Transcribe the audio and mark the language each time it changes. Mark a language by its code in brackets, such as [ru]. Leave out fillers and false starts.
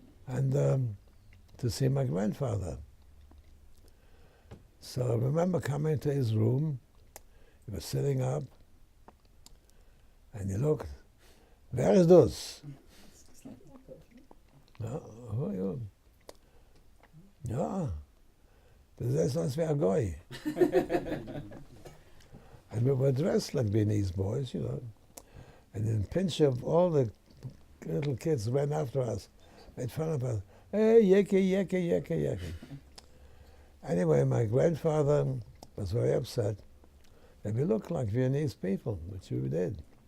[en] And to see my grandfather. So I remember coming to his room, he was sitting up, and he looked, where is this? No, who are you? [de] Ja, das ist sonst wie ein Goy. [en] And we were dressed like Viennese boys, you know. And in Pinchev, all the little kids ran after us, made fun of us. Hey, yeke, yeke, yeke, yeke. Anyway, my grandfather was very upset that we looked like Viennese people, which we did.